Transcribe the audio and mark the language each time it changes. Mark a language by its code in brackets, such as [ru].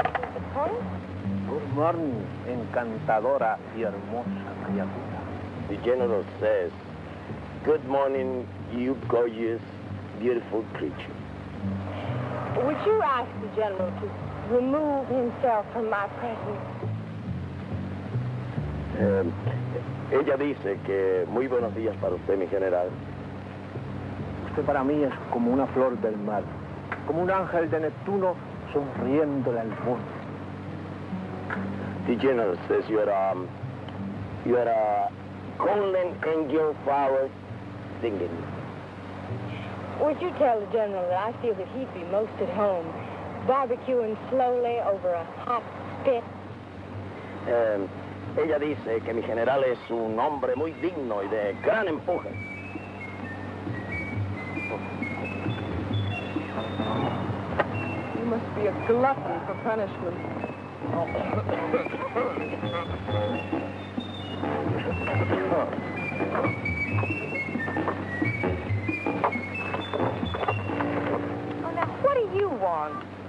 [en] Good morning, [es] encantadora y hermosa criatura. [en] The general says, good morning, you gorgeous, beautiful creature. Would you ask the general to remove himself from my presence? [es] Ella dice que muy buenos días para usted, mi general. Usted para mí es como una flor del mar, como un ángel de Neptuno sonriéndole al mundo. [en] The general says you are a golden angel flower singing. Would you tell the general that I feel that he'd be most at home, barbecuing slowly over a hot spit? [es] Ella dice que mi general es un hombre muy digno y de gran empuje. [en] must be a glutton for punishment. Oh, now, what do you want?